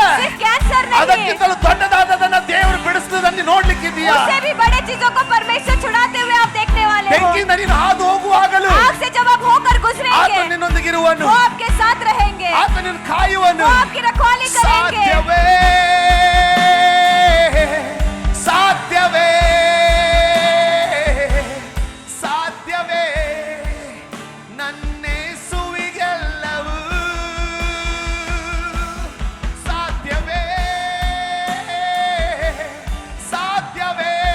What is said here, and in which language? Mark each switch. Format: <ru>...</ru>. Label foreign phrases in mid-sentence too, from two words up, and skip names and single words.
<hi>सिर्फ कैंसर नहीं,</hi> <kn>ಅದಕ್ಕಿಂತಲೂ ದೊಡ್ಡದಾದದನ್ನ ದೇವರು ಬಿಡಿಸುವುದನ್ನು ನೋಡ್ಲಿಕ್ಕಿದೀಯಾ?</kn> <hi>उससे भी बड़े चीजों को परमेश्वर छुड़ाते हुए आप देखने वाले</hi> <kn>ಬೆಂಕಿಯಿಂದ ನೀನು ಹಾದು ಹೋಗುವಾಗಲೂ</kn> <hi>आग से जब आप होकर</hi> <kn>ಆತ</kn> <hi>गुजरेंगे</hi> <kn>ನಿನ್ನೊಂದಿಗಿರುವನು,</kn> <hi>वो आपके साथ रहेंगे,</hi> <kn>ಆತ ನಿನ್ನ ಕಾಯುವನು.</kn> <hi>वो आपकी रखवाली करेंगे।</hi> <kn>ಸಾಧ್ಯವೇ ಸಾಧ್ಯವೇ ಸಾಧ್ಯವೇ ನನ್ನೇಸುವಿಗೆಲ್ಲವೂ ಸಾಧ್ಯವೇ ಸಾಧ್ಯವೇ</kn>